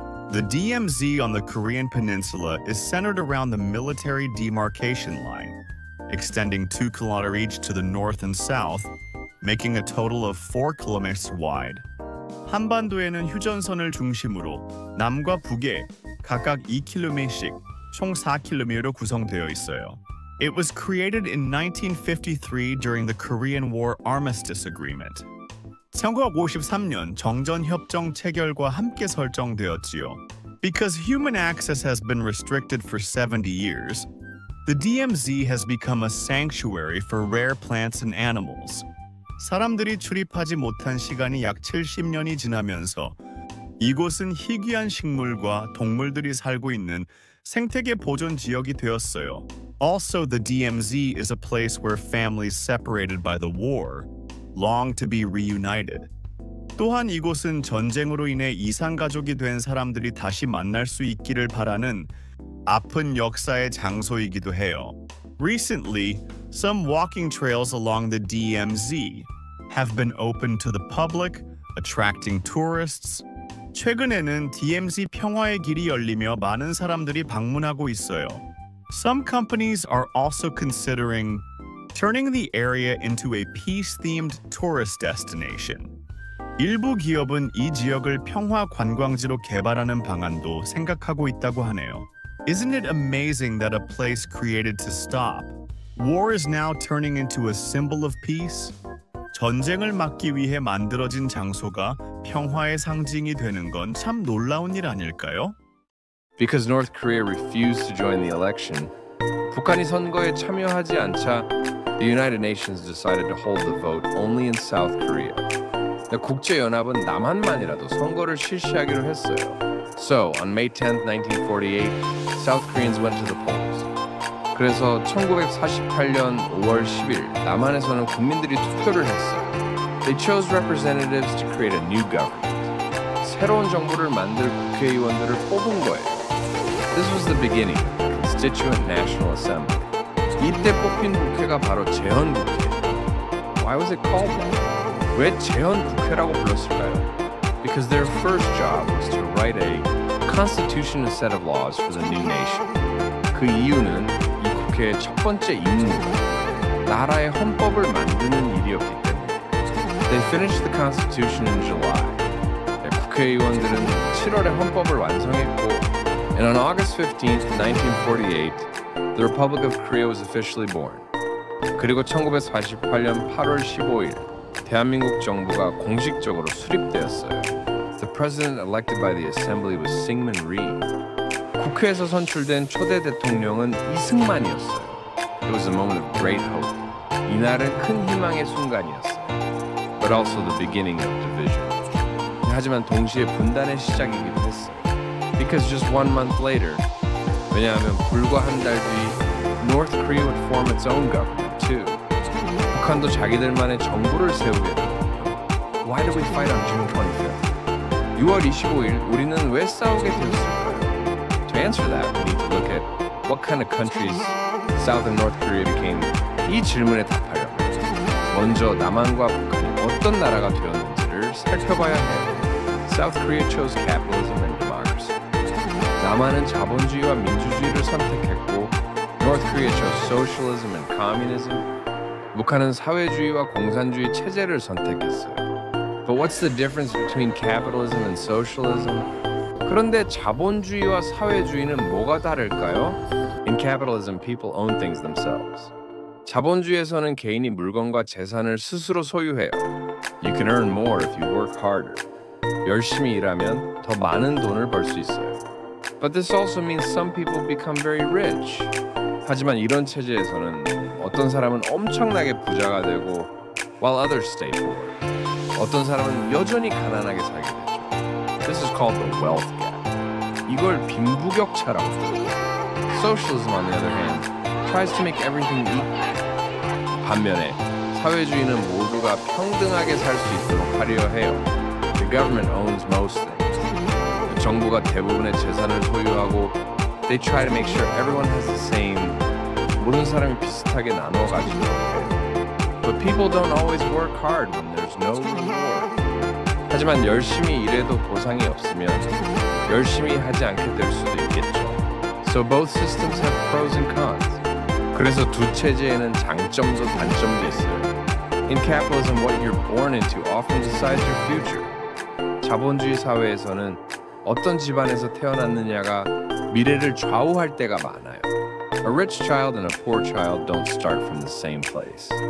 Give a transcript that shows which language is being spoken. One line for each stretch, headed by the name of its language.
English: The DMZ on the Korean peninsula is centered around the military demarcation line, extending 2 km each to the north and south, making a total of 4 km wide.
Korean: 한반도에는 휴전선을 중심으로 남과 북에 각각 2km씩 총 4km로 구성되어 있어요.
English: It was created in 1953 during the Korean War Armistice Agreement.
Korean: 1953년 정전협정 체결과 함께 설정되었지요.
English: Because human access has been restricted for 70 years, the DMZ has become a sanctuary for rare plants and animals.
Korean: 사람들이 출입하지 못한 시간이 약 70년이 지나면서 이곳은 희귀한 식물과 동물들이 살고 있는 생태계 보존 지역이 되었어요.
English: Also, the DMZ is a place where families separated by the war long to be reunited.
Korean: 또한 이곳은 전쟁으로 인해 이산가족이 된 사람들이 다시 만날 수 있기를 바라는 아픈 역사의 장소이기도 해요.
English: Recently, some walking trails along the DMZ have been opened to the public, attracting tourists.
Korean: 최근에는 DMZ 평화의 길이 열리며 많은 사람들이 방문하고 있어요.
English: Some companies are also considering turning the area into a peace-themed tourist destination.
Korean: 일부 기업은 이 지역을 평화 관광지로 개발하는 방안도 생각하고 있다고 하네요.
English: Isn't it amazing that a place created to stop war is now turning into a symbol of peace?
Korean: 전쟁을 막기 위해 만들어진 장소가 평화의 상징이 되는 건 참 놀라운 일 아닐까요?
English: Because North Korea refused to join the election,
Korean: 북한이 선거에 참여하지 않자
English: the United Nations decided to hold the vote only in South Korea.
Korean: 국제연합은 남한만이라도 선거를 실시하기로 했어요.
English: So, on May 10, 1948, South Koreans went to the polls.
Korean: 그래서 1948년 5월 10일 남한에서는 국민들이 투표를 했어요.
English: They chose representatives to create a new government.
Korean: 새로운 정부를 만들 국회의원들을 뽑은 거예요.
English: This was the beginning, Constituent National Assembly.
Korean: 이때 뽑힌 국회가 바로 재헌국회.
English: Why was it called that?
Korean: 왜 재헌국회라고 불렀을까요?
English: Because their first job was to write a constitution and set of laws for the new nation.
Korean: 그 이유는 이 국회의 첫 번째 임무가 나라의 헌법을 만드는 일이었기 때문에
English: They finished the Constitution in July.
Korean: 국회의원들은 7월에 헌법을 완성했고
English: And on August 15th, 1948, the Republic of Korea was officially born.
Korean: 그리고 1948년 8월 15일, 대한민국 정부가 공식적으로 수립되었어요.
English: The president elected by the assembly was Syngman Rhee.
Korean: 국회에서 선출된 초대 대통령은 이승만이었어요.
English: It was a moment of great hope.
Korean: 이날은 큰 희망의 순간이었어요.
English: But also the beginning of division.
Korean: 하지만 동시에 분단의 시작이기도 했어요.
English: Because just 1 month later,
Korean: 왜냐하면 불과 한 달 뒤
English: North Korea would form its own government too.
Korean: 북한도 자기들만의 정부를 세우게 되거든요.
English: Why did we fight on June 25th?
Korean: 6월 25일 우리는 왜 싸우게 되었을까요?
English: To answer that, we need to look at what kind of countries South and North Korea became.
Korean: 이 질문에 답하려면 먼저 남한과 북한이 어떤 나라가 되었는지를 살펴봐야 해요.
English: South Korea chose capitalism and democracy.
Korean: 남한은 자본주의와 민주주의를 선택했고
English: North Korea chose socialism and communism.
Korean: 북한은 사회주의와 공산주의 체제를 선택했어요.
English: But what's the difference between capitalism and socialism?
Korean: 그런데 자본주의와 사회주의는 뭐가 다를까요?
English: In capitalism, people own things themselves.
Korean: 자본주의에서는 개인이 물건과 재산을 스스로 소유해요.
English: You can earn more if you work harder.
Korean: 열심히 일하면 더 많은 돈을 벌 수 있어요.
English: But this also means some people become very rich.
Korean: 하지만 이런 체제에서는 어떤 사람은 엄청나게 부자가 되고
English: while others stay poor.
Korean: 어떤 사람은 여전히 가난하게 살게 되죠.
English: This is called the wealth gap.
Korean: 이걸 빈부격차라고 해요.
English: Socialism, on the other hand, tries to make everything equal.
Korean: 반면에 사회주의는 모두가 평등하게 살 수 있도록 하려 해요.
English: The government owns most things.
Korean: 정부가 대부분의 재산을 소유하고
English: they try to make sure everyone has the same.
Korean: 모든 사람이 비슷하게 나눠 가지고 해요.
English: But people don't always work hard when there's no reward.
Korean: 하지만 열심히 일해도 보상이 없으면 열심히 하지 않게 될 수도 있겠죠.
English: So both systems have pros and cons.
Korean: 그래서 두 체제에는 장점도 단점도 있어요.
English: In capitalism, what you're born into often decides your future.
Korean: 자본주의 사회에서는 어떤 집안에서 태어났느냐가 미래를 좌우할 때가 많아요.
English: A rich child and a poor child don't start from the same place.